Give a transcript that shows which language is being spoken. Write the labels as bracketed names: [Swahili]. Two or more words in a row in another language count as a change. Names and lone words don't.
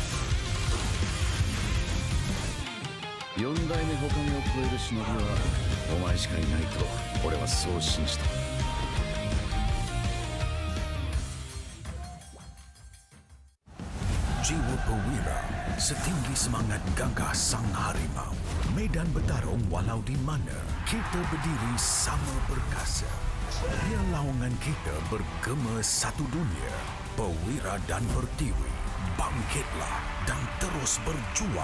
[Japanese] 4 代目他目を超える忍びはお前しかいないと俺はそう信じた [Malay] Jiwa perwira setinggi semangat gagah sang harimau medan bertarung walau di mana kita berdiri sama perkasa Biar lawangan kita bergema satu dunia, perwira dan pertiwi, bangkitlah dan terus berjuang.